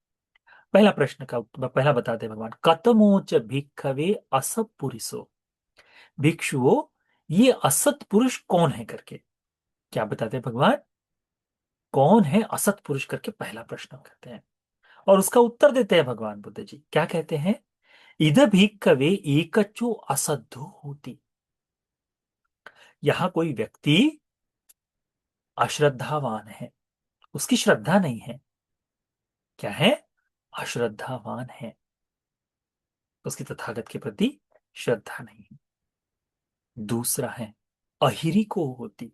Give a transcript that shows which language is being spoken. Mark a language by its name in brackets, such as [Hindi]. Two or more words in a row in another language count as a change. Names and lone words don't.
[Hindi] पहला प्रश्न का पहला बताते हैं भगवान [Pali] कतमोच भिक्खवे असत पुरुषो। [Hindi] भिक्षुओं, ये असत पुरुष कौन है करके क्या बताते हैं भगवान? कौन है असत पुरुष करके पहला प्रश्न करते हैं, और उसका उत्तर देते हैं भगवान बुद्ध जी। क्या कहते हैं? [Pali] इध भिक्खवे एकचो असद्धो होती। [Hindi] यहां कोई व्यक्ति अश्रद्धावान है, उसकी श्रद्धा नहीं है। क्या है? अश्रद्धावान है, उसकी तथागत के प्रति श्रद्धा नहीं है। दूसरा है [Pali] अहिरी को होती।